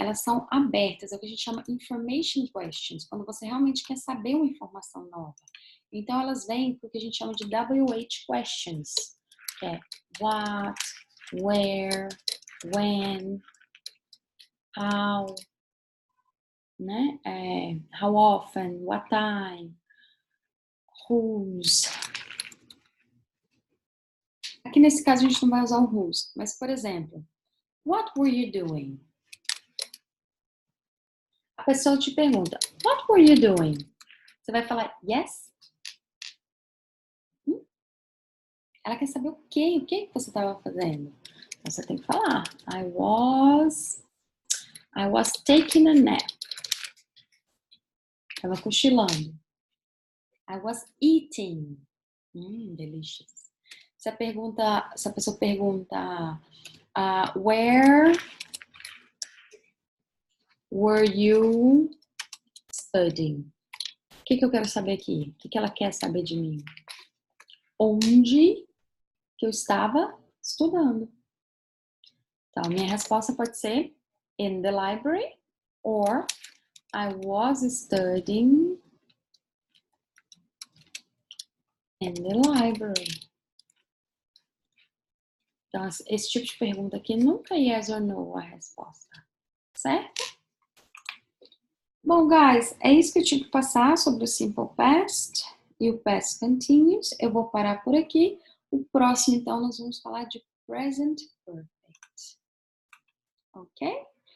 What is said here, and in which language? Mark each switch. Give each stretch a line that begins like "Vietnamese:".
Portuguese: Elas são abertas, é o que a gente chama information questions, quando você realmente quer saber uma informação nova. Então, elas vêm com o que a gente chama de WH questions, que é what, where, when, how, né?
English: How often, what time, whose.
Portuguese: Aqui nesse caso a gente não vai usar o whose, mas por exemplo,
English: what were you doing?
Portuguese: A pessoa te pergunta,
English: what were you doing?
Portuguese: Você vai falar yes? Ela quer saber o que você estava fazendo. Então você tem que falar,
English: I was taking a nap.
Portuguese: Estava cochilando.
English: I was eating. Delicious.
Portuguese: Se a pessoa pergunta,
English: where were you studying?
Portuguese: O que eu quero saber aqui? O que ela quer saber de mim? Onde que eu estava estudando? Então, minha resposta pode ser
English: in the library or I was studying in the library.
Portuguese: Então, esse tipo de pergunta aqui nunca é
English: yes or no
Portuguese: a resposta, certo? Bom, guys, é isso que eu tinha que passar sobre o Simple Past e o Past Continuous. Eu vou parar por aqui. O próximo, então, nós vamos falar de Present Perfect. Ok?